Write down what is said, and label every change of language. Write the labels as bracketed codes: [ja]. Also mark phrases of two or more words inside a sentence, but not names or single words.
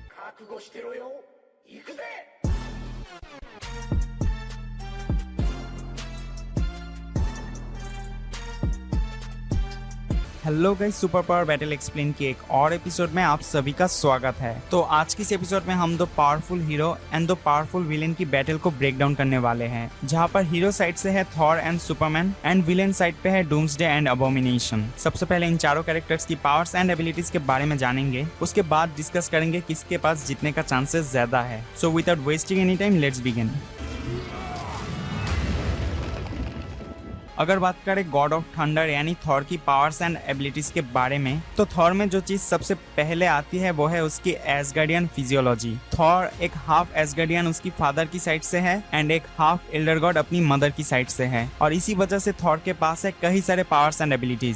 [ja] 覚悟してろよ。行くぜ。 [en] hello guys, super power battle explain [hi] के एक और एपिसोड में आप सभी का स्वागत है। तो आज की इस एपिसोड में हम दो [en] powerful hero and [hi] दो [en] powerful villain [hi] की बैटल को [en] break down [hi] करने वाले हैं, जहां पर [en] hero side [hi] से है थॉर एंड सुपरमैन एंड [en] villain side [hi] पे है डूम्सडे एंड अबोमिनेशन। सबसे पहले इन चारों कैरेक्टर्स की [en] powers and abilities [hi] के बारे में जानेंगे, उसके बाद डिस्कस करेंगे किसके पास जीतने का चांसेस ज्यादा है। [en] So without wasting any time, let's begin. [hi] अगर बात करें [en] God of Thunder [hi] यानी थॉर की [en] powers and abilities [hi] के बारे में, तो थॉर में जो चीज सबसे पहले आती है वो है उसकी [en] Asgardian physiology. [hi] थॉर एक [en] half Asgardian [hi] उसकी फादर की साइड से है एंड एक [en] half Elder God [hi] अपनी मदर की साइड से है, और इसी वजह से थॉर के पास है कई सारे [en] powers and abilities.